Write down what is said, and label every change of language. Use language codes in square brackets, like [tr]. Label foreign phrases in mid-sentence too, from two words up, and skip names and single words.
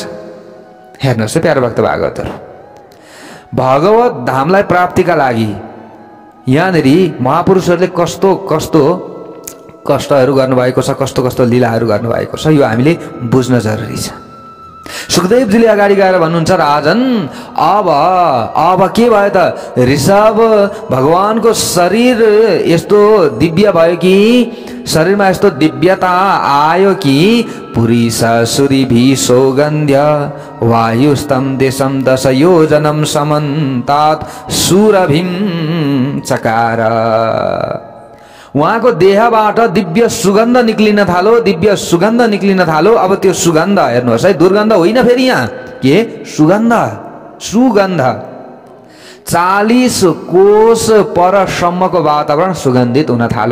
[ne] हेर्नुहोस् है प्यारो भक्त भागवतहरू, भगवत धामलाई प्राप्तिका लागि यहाँनिर महापुरुषहरूले कस्तो कस्तो कष्टहरू गर्नुभएको छ, कस्तो कस्तो लीलाहरू गर्नुभएको छ, यो हामीले बुझ्न जरुरी छ। सुखदेवजीले अगाडि गएर भन्नुहुन्छ, राजन अब के भयो त, ऋषभ भगवानको शरीर यस्तो दिव्य भयो कि, शरीरमा यस्तो दिव्यता आयो कि [sa] पुरी सुरिभि सौगन्ध्य वायुस्तम देशम 10 योजनम समन्तात सुरभिम चकार। [ne] उहाँको देहबाट दिव्य सुगन्ध निक्लिन थालो, दिव्य सुगन्ध निक्लिन थालो। अब त्यो सुगन्ध हेर्नुहोस् है, दुर्गन्ध होइन फेरि, यहाँ के सुगन्ध, सुगन्ध 40 कोश परसम्मको वातावरण सुगन्धित हुन थालो।